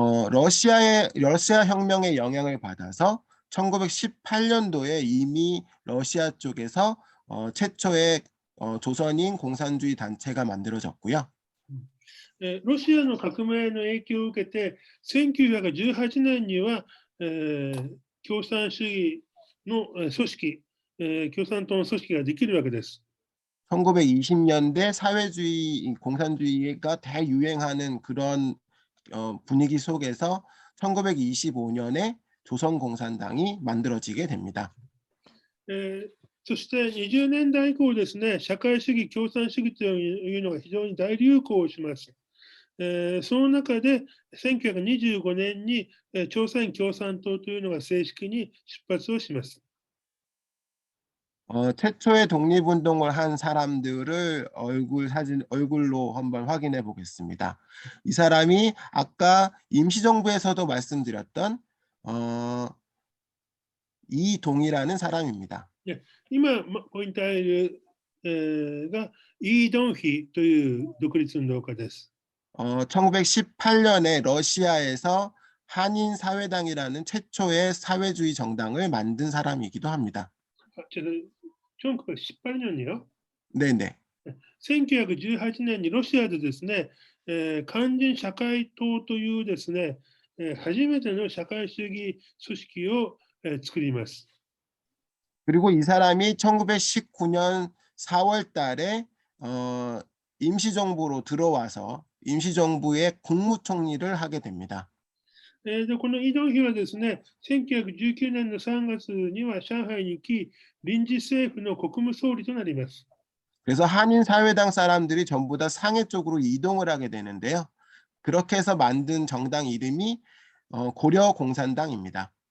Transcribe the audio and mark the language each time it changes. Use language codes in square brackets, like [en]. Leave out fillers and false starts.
[ko] 러시아 혁명의 영향을 받아서 1918년도에 이미 러시아 쪽에서 최초의 조선인 공산주의 단체가 만들어졌고요. [ja] ロシアの革命の影響を受けて、1918年には、共産主義の組織、共産党の組織ができるわけです。 [ko] 1920년대 사회주의, 공산주의가 대유행하는 그런 분위기 속에서 1925년에 조선공산당이 만들어지게 됩니다. [ja] そして20年代以降ですね、社会主義、共産主義というのが非常に大流行します。その中で1925年に朝鮮共産党というのが正式に出発をします。 [ko] 최초의 독립운동을 한 사람들을 얼굴로 한번 확인해 보겠습니다. 이 사람이 아까 임시정부에서도 말씀드렸던 이동이라는 사람입니다. [ja] 今ポイントあるがイ・ドンヒという独立運動家です。 [ko] 1918년에 러시아에서 한인 사회당이라는 최초의 사회주의 정당을 만든 사람이기도 합니다. 1918년이요? 네네. [ja] 1918年にロシアでですね、勧進社会党というですね、初めての社会主義組織を作ります。 [ko] 그리고 이 사람이 1919년 4월 달에 임시정부로 들어와서 임시정부의 국무총리를 하게 됩니다. [ja] で、このイ・ドンヒはですね、1919年の3月には上海に行き、臨時政府の国務総理となります。 [ko] 그래서 한인사회당 사람들이 전부 다 상해 쪽으로 이동을 하게 되는데요. 그렇게 해서 만든 정당 이름이 고려공산당입니다.